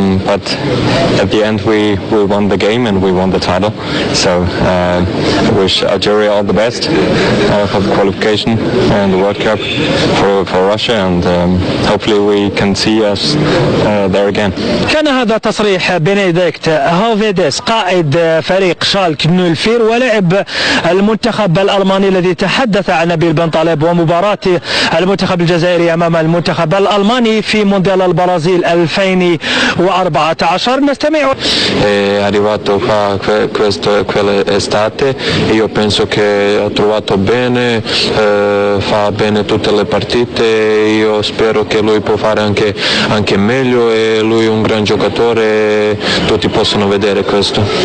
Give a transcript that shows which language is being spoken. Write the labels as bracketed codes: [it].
[en] But at the end we won the game and we won the title. So I wish Algeria all the best for the qualification and the World Cup for Russia, and hopefully we can see us there again. [ar] كان هذا تصريح بنديكت هوفيديس قائد فريق شالك 04 ولاعب المنتخب الألماني الذي تحدث عن نبيل بنطلب ومباراة المنتخب الجزائري أمام المنتخب الألماني في مونديال البرازيل 2014. نستمع. [it] È arrivato qua quell'estate, io penso che ha trovato bene, fa bene tutte le partite, io spero che lui può fare anche meglio, e lui è un gran giocatore, tutti possono vedere questo.